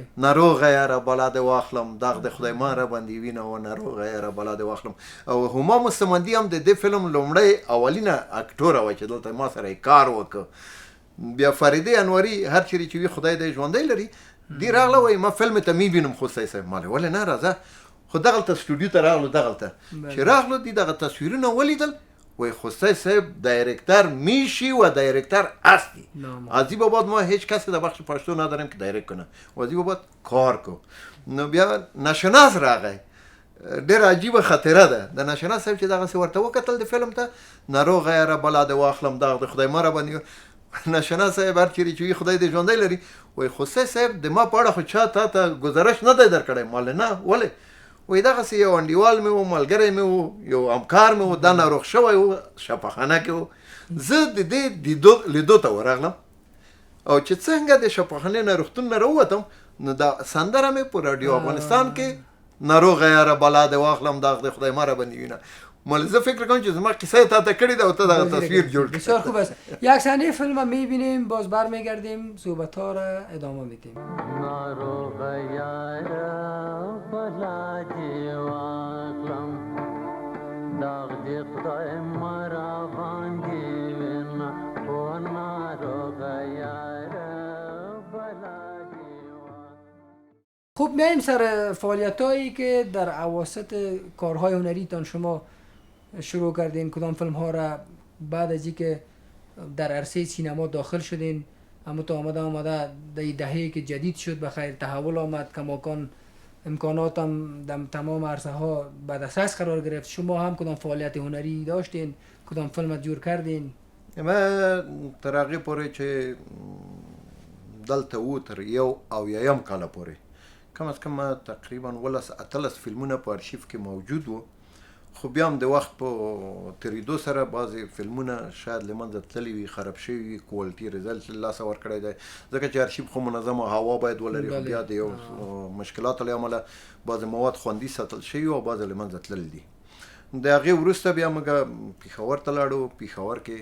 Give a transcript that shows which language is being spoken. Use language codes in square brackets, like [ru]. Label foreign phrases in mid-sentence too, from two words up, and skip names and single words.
[ps] ناروغه یاره بلا دې واخلم داغ د خدای ما را باندې وینه و ناروغه یاره بلا دې واخلم او هما مستمندي هم د دې فلم لومړی اولینه اکټوره وه چې دلته ما سره یې کار وکړ بیا فریدې انوري هر چیرې چې وي خدای دې ژوندی لري دی راغله وایي ما فلم ته می وینم خو صحیح صاحب ما ولې نه راځه خو دغلته سټوډیو ته راغلو دغلته چې راغلو دی دغه تصویرونه ولیدل وای خوسته صاحب [fa] دایرکتر میشی و دایرکتر هستی از این بابت ما هیچ کسی در بخش پشتو نداریم که دایرکت کنه و از این بابت کار [ps] کو نو بیا ناشناس راغی ډېر عجیبه خاطره ده د ناشناس صاحب چې دغسې ورته وکتل د فلم ته ناروغه یاره بلا دې واخلم دغ د خدای ما را باندې ناشناس صاحب هر چیرې چې وي خدای دې ژوندی لري وای خوسته صاحب د ما په اړه خو چا تا ته گزارش نه دی درکړی مال نه ولې وای دغسې یو انډیوال مې و ملګری مې و یو همکار مې و دا ناروغ شوی و شفاخانه کې و زه د دې لیدو ته ورغلم او چې څنګه د شفاخانې نه روغتون نه راووتم نو دا سندره مې په رادیو افغانستان کې ناروغه یاره بلا دې واخلم داغ د خدای ما را باندې وینه مال زه فکر کنم چې زما قصه تا ته کړې ده او ته دغه تصویر جوړ کړی [fa] بسیار خوب است یک صحنه فیلم میبینیم باز برمیگردیم صحبت ها را ادامه میدیم [ps] ناروغه یاره بلا دې واخلم داغ دې خدای ما را باندې وینه او ناروغه یاره بلا دې واخلم. [fa] خب میایم سر فعالیت هایی که در اواسط کارهای هنری تان شما شروع کردین کدام فیلم ها را بعد از اینکه در عرصه سینما داخل شدین اما تو آمده در دهه‌ای که جدید شد بخیر تحول آمد کماکان امکانات هم در تمام عرصه ها به دسترس قرار گرفت شما هم کدام فعالیت هنری داشتین کدام فیلم جور کردین [ps] ما تر هغې پورې چې دلته وو تر یو او یایم کاله پورې کم از کم تقریبا 18 فیلمونه په ارشیف کې موجود وو خو بیا هم د وخت په تېرېدو سره بعضې فلمونه شاید له منځه تللي وي خراب شوي وي کوالټي رزلټ له لاسه ورکړی دی ځکه چې ارشیف خو منظمه هوا باید ولري خو بیا د یو مشکلاتو له امله بعضې مواد خوندي ساتل شوي او بعضې له منځه تللي دي د هغې وروسته بیا موږ پېښور ته لاړو پېښور